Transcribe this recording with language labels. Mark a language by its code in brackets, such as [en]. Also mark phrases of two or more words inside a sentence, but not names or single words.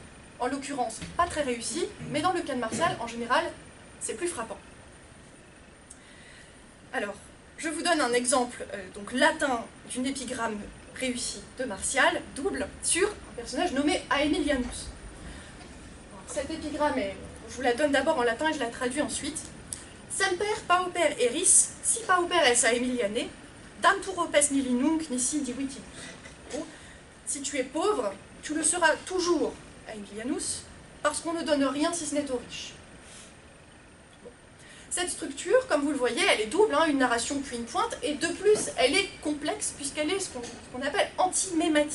[fr] En l'occurrence, pas très réussi, mais dans le cas de Martial, en général, c'est plus frappant. Alors, je vous donne un exemple donc latin d'une épigramme réussie de Martial, double, sur un personnage nommé Aemilianus. Alors, cette épigramme, je vous la donne d'abord en latin et je la traduis ensuite. [la] Semper pauper eris, si pauper es Aemiliane, dantur opes nihil nunc nisi diviti. [fr] Si tu es pauvre, tu le seras toujours, Aemilianus, parce qu'on ne donne rien si ce n'est aux riches. Bon. Cette structure, comme vous le voyez, elle est double, hein, une narration puis une pointe, et de plus, elle est complexe puisqu'elle est ce qu'on appelle antimématique.